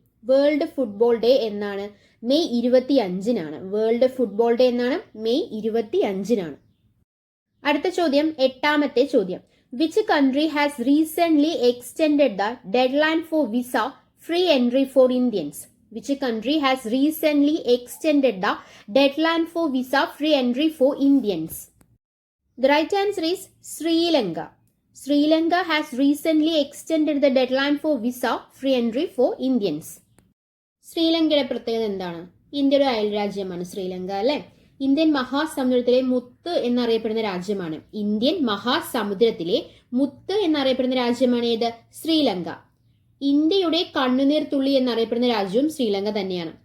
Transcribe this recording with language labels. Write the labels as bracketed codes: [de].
[ml] World football day എന്നാണ്? May 25-നാണ്. World football day എന്നാണ്? May 25-നാണ്. അടുത്ത ചോദ്യം, എട്ടാമത്തെ ചോദ്യം, [en] Which country has recently extended the deadline for visa free entry for Indians? Which country has recently extended the deadline for visa free entry for Indians? The right answer is Sri Lanka. Sri Lanka has recently extended the deadline for visa free entry for Indians. [ml] ശ്രീലങ്കയുടെ പ്രത്യേകത എന്താണ്? ഇന്ത്യയുടെ അയൽരാജ്യമാണ് ശ്രീലങ്ക, അല്ലെ? Indian മഹാസമുദ്രത്തിലെ മുത്ത് എന്നറിയപ്പെടുന്ന രാജ്യമാണ്. Indian മഹാസമുദ്രത്തിലെ മുത്ത് എന്നറിയപ്പെടുന്ന രാജ്യമാണ് ഏത്? ശ്രീലങ്ക. ഇന്ത്യയുടെ കണ്ണുനീർ തുള്ളി എന്നറിയപ്പെടുന്ന രാജ്യവും ശ്രീലങ്ക തന്നെയാണ്.